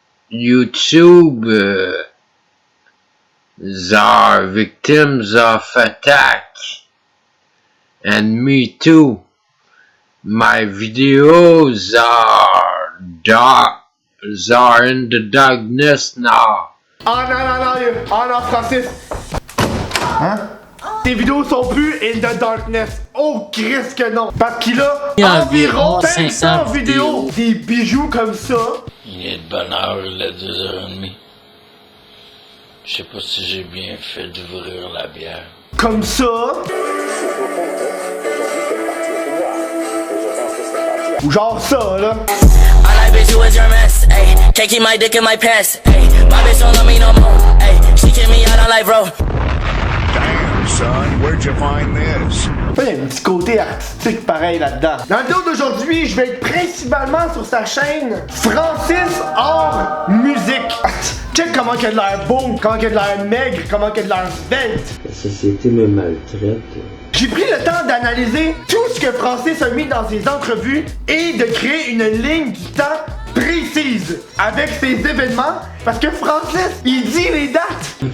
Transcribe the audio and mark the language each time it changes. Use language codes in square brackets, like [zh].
[en] YouTube are victims of attack, and me too. My videos are dark, are in the darkness now. [fr] Ah non, Francis. Hein? Tes vidéos sont plus [en] in the darkness. [fr] Oh, Christ que non. Parce qu'il a environ 500 vidéos. Des bijoux comme ça. Il est de bonne heure, il est 2h30. Je sais pas si j'ai bien fait d'ouvrir la bière. Comme ça. Ou genre ça, là. [en] I like bitch, you was your mess, ayy. Can't keep my dick in my pants, ayy. My bitch don't love me no more, ayy. She kick me out on life, bro. Damn, son, where'd you find this? [fr] Il y a un petit côté artistique pareil là-dedans. Dans la vidéo d'aujourd'hui, je vais être principalement sur sa chaîne Francis Hors Musique. Check comment il a de l'air beau, comment il a de l'air maigre, comment il a de l'air svelte. La société me maltraite. J'ai pris le temps d'analyser tout ce que Francis a mis dans ses entrevues et de créer une ligne du temps précise avec ses événements parce que Francis, il dit les dates.